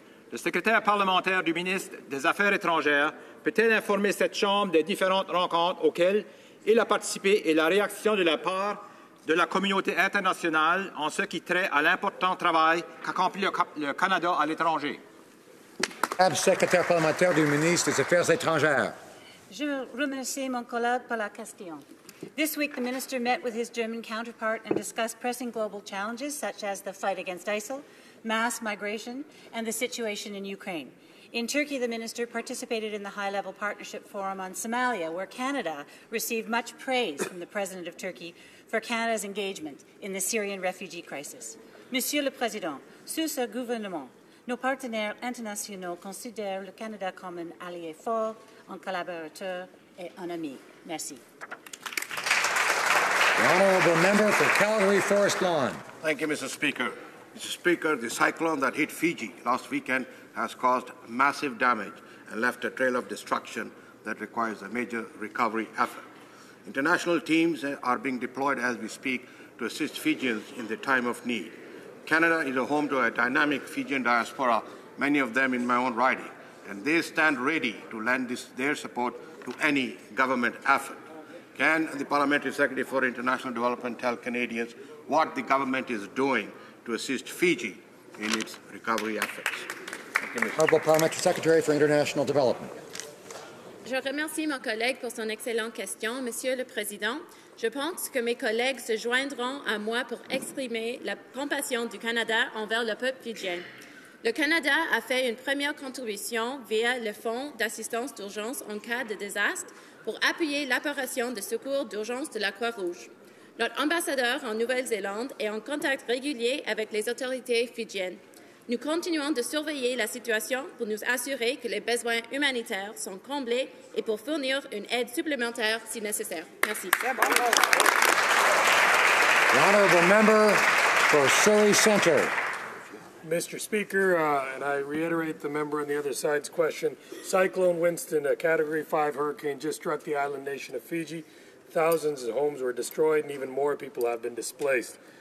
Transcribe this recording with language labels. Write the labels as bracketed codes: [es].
[fr] Le secrétaire parlementaire du ministre des Affaires étrangères peut-elle informer cette Chambre des différentes rencontres auxquelles il a participé et la réaction de la part de la communauté internationale en ce qui trait à l'important travail qu'accomplit le Canada à l'étranger? Secrétaire parlementaire du ministre des Affaires étrangères. Je remercie mon collègue pour la question. [en] This week, the minister met with his German counterpart and discussed pressing global challenges such as the fight against ISIL, mass migration, and the situation in Ukraine. In Turkey, the minister participated in the high-level partnership forum on Somalia, where Canada received much praise from the President of Turkey for Canada's engagement in the Syrian refugee crisis. [fr] Monsieur le Président, sous ce gouvernement, nos partenaires internationaux considèrent le Canada comme un allié fort, un collaborateur et un ami. Merci. [en] The honourable member for Calgary Forest Lawn. Thank you, Mr. Speaker. Mr. Speaker, the cyclone that hit Fiji last weekend has caused massive damage and left a trail of destruction that requires a major recovery effort. International teams are being deployed as we speak to assist Fijians in the time of need. Canada is a home to a dynamic Fijian diaspora, many of them in my own riding, and they stand ready to lend their support to any government effort. Can the Parliamentary Secretary for International Development tell Canadians what the government is doing to assist Fiji in its recovery efforts? Honourable Parliamentary Secretary for International Development. [fr] Je remercie mon collègue pour son excellente question. Monsieur le Président, je pense que mes collègues se joindront à moi pour exprimer la compassion du Canada envers le peuple fidjien. Le Canada a fait une première contribution via le Fonds d'assistance d'urgence en cas de désastre pour appuyer l'opération de secours d'urgence de la Croix-Rouge. Notre ambassadeur en Nouvelle-Zélande est en contact régulier avec les autorités fidjiennes. Nous continuons de surveiller la situation pour nous assurer que les besoins humanitaires sont comblés et pour fournir une aide supplémentaire si nécessaire. Merci. [en] The honourable member for Surrey Centre. Mr. Speaker, and I reiterate the member on the other side's question, Cyclone Winston, a Category 5 hurricane, just struck the island nation of Fiji. Thousands of homes were destroyed and even more people have been displaced.